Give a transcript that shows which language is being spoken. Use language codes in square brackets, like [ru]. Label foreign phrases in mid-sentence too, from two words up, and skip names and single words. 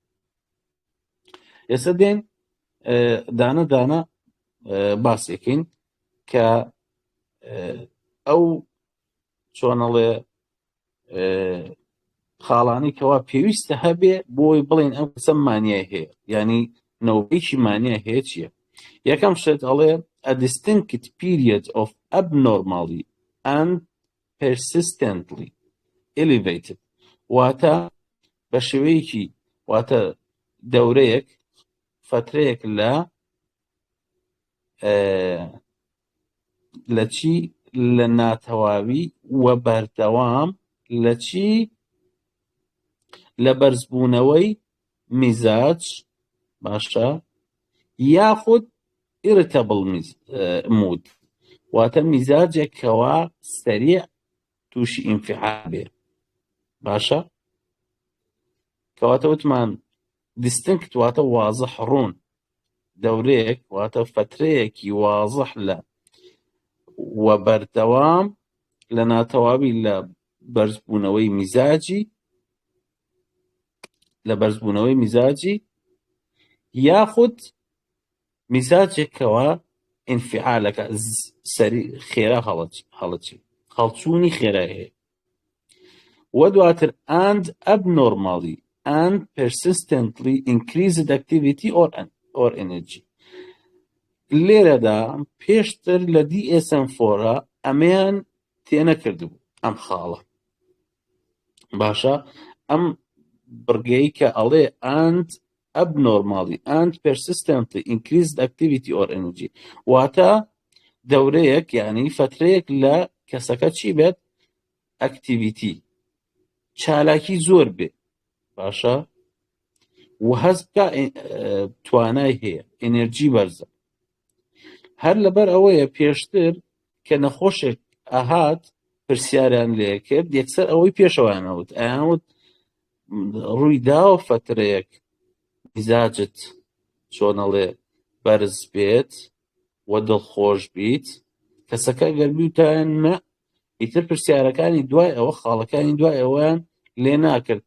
[ckb] ئێستا دێن دانە دانە باسێکین کە ئەو چۆنەڵێ خاڵانی کەوا پێویستە هەبێ بۆی بڵێن ئەم کەسە مانیای هەیە، ینی نەوەیەکی مانیای هەیە چییە؟ یەکەم شت ئەڵێ [en] a distinct period of abnormally and persistently elevated، [ckb] واتە بە شێوەیەکی واتە دەورەیەک فترەیەک لە چی لە ناتەواوی و بەردەوام لە چی لە بەرزبوونەوەی میزاج باشە یاخود [en] irritable mood، [ckb] واتە میزاجێکەوە سەریع تووشی ئینفعال بێ باشە. کەواتە وتمان distinct واتە وازح ڕوون، دەورەیەک واتە فترەیەکی وازح لە و بەردەوام لە ناتەواوی لە بەرزبوونەوەی میزاجی یاخود میزاجێکەوە ئینفعالەکە سەری خێرا هەڵچوونی خێرا هەیە. و دواتر [en] and abnormally and persistently increased activity or energy. [ckb] لێرەدا پێشتر لە DSM-4 ئەمەیان تێنەکردبوو ئەم خاڵە باشە، ئەم بڕگەی کە ئەڵێ [en] and abnormally and persistently increased activity or energy، [ckb] واتە دەورەیەک یعنی فترەیەک لە کەسەکە چی بێت؟ ئەکتیڤیتی، چالاکی زۆر بێ باشە، و هەست بکە توانای هەیە، ئێنەرژی بەرزە. هەر لەبەر ئەوەیە پێشتر کە نەخۆشێک ئاهات پرسیاریان لێ کرد یەکسەر ئەوەی پێشەوەیانەوت ئەیانوت ڕووی داوە فترەیەک میزاجت چۆنەڵێ بەرز بێت و دڵخۆش بیت، کەسەکە گەربیوتان نە، ئیتر پرسیارەکانی دوای ئەوە خاڵەکانی دوای ئەوەیان لێ ناکرد.